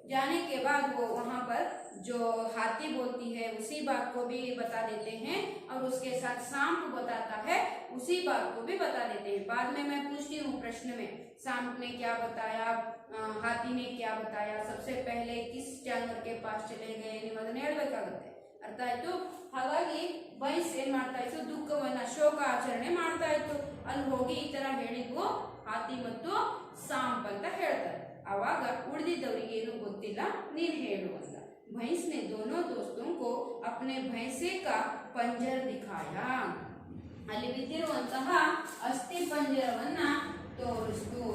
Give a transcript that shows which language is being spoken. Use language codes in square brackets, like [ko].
[hi] जाने के बाद वो वहाँ पर जो हाथी बोलती है उसी बात को भी बता देते हैं और उसके साथ सांप बताता है उसी बात को भी बता देते हैं। बाद में मैं पूछती हूँ प्रश्न में, सांप ने क्या बताया, हाथी ने क्या बताया, सबसे पहले किस जानवर के पास चले गए [kn] निಮ್ಮದನ್ನ ಹೇಳ್ಬೇಕಾಗುತ್ತೆ। ಅರ್ಥ ಆಯ್ತು? ಹಾಗಾಗಿ ವಯಸ್ ಏನ್ ಮಾಡ್ತಾ ಇತ್ತು, ದುಃಖವನ್ನ ಶೋಕ ಆಚರಣೆ ಮಾಡ್ತಾ ಇತ್ತು। ಅಲ್ಲಿ ಹೋಗಿ ಈ ತರ ಹೇಳಿದ್ವು ಹಾತಿ ಮತ್ತು सांप ಅಂತ ಹೇಳ್ತಾರೆ। ಆವಾಗ ಉಳಿದಿದ್ದವರಿಗೆ ಏನು ಗೊತ್ತಿಲ್ಲ, ನೀನ್ ಹೇಳು ಅಂತ। [hi] भैंस ने दोनों दोस्तों को अपने भैंसे का पंजर दिखाया। [kn] ಅಲ್ಲಿ ಬಿದ್ದಿರುವಂತಹ ಅಸ್ಥಿ ಪಂಜರವನ್ನ ತೋರಿಸ್ತು।